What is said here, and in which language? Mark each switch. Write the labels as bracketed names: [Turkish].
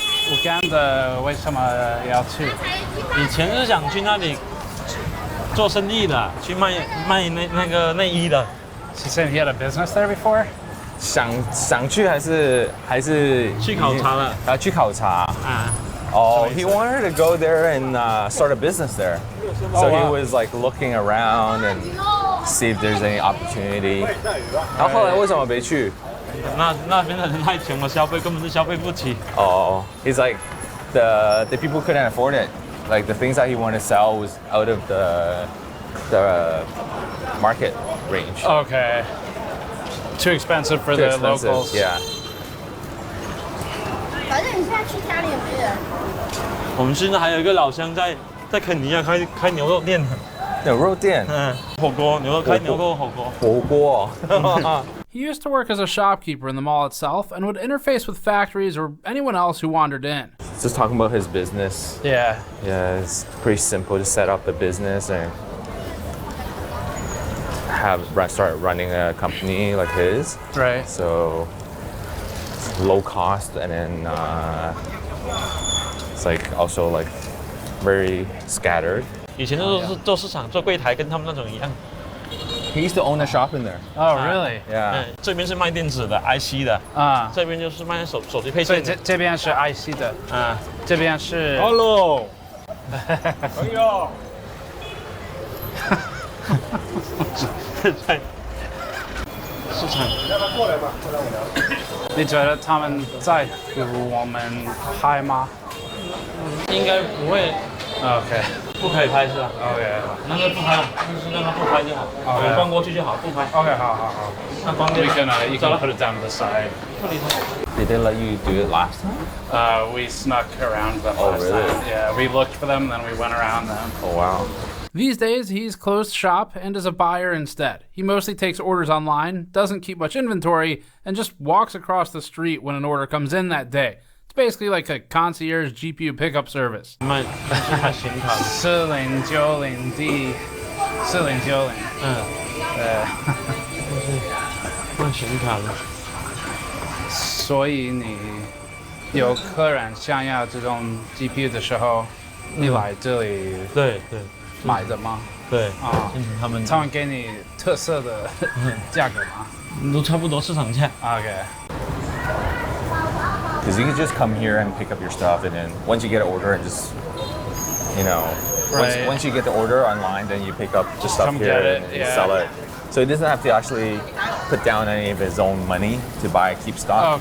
[Chinese] Uganda 为什么要去？以前是想去那里做生意的，去卖那个内衣的。 [English] He said he had a business there before. [Chinese] 想去还是去考察了？去考察啊。 [English] Oh, he wanted to go there and start a business there. So he was like looking around and see if there's any opportunity. [Chinese] 然后后来为什么没去？那边的人太穷了，消费根本就消费不起。 [English] He's like the people couldn't afford it. Like the things that he wanted to sell was out of the market range. Okay. Too expensive for the locals. Yeah. [Chinese] 反正你现在去家里也没人。我们现在还有一个老乡在肯尼亚开牛肉店。牛肉店。火锅，牛肉开牛肉火锅。火锅。 [English] He used to work as a shopkeeper in the mall itself and would interface with factories or anyone else who wandered in. Just talking about his business. Yeah. Yeah, it's pretty simple to set up a business and start running a company like his. Right. So low cost, and then it's like also like very scattered. [Chinese] 以前都是做市场做柜台，跟他们那种一样。 [English] He used to own a shop in there. Oh, really? Yeah. [Chinese] 这边是卖电子的 IC 的这边就是卖手机配件的。所以这边是 IC 的这边是。 [English] Hello。 [Chinese] 哎呦。在市场。过来吧，过来我聊。你觉得他们在乎我们拍吗？应该不会。 [English] OK。 [Chinese] 不可以拍是吧 [English] ？OK。 [Chinese] 那个不拍，就是让他不拍就好。我们逛过去就好，不拍。 OK， 好。那方便。 [English] You can put it down to the side. Did they let you do it last time? We snuck around them Oh, last really? time. Yeah, we looked for them, then we went around them. Oh, wow. These days, he's closed shop and is a buyer instead. He mostly takes orders online, doesn't keep much inventory, and just walks across the street when an order comes in that day. It's basically like a concierge GPU pickup service. [Chinese] 卖显卡。 4090D 4090。卖显卡的。所以你有客人想要这种 GPU 的时候，你来这里对买的吗？对他们给你特色的价格吗？都差不多市场价。 [English] Okay. Because you could just come here and pick up your stuff, and then once you get an order and just, Right. once you get the order online, then you pick up the stuff come here get it, and yeah. sell it. So he doesn't have to actually put down any of his own money to buy keep stock.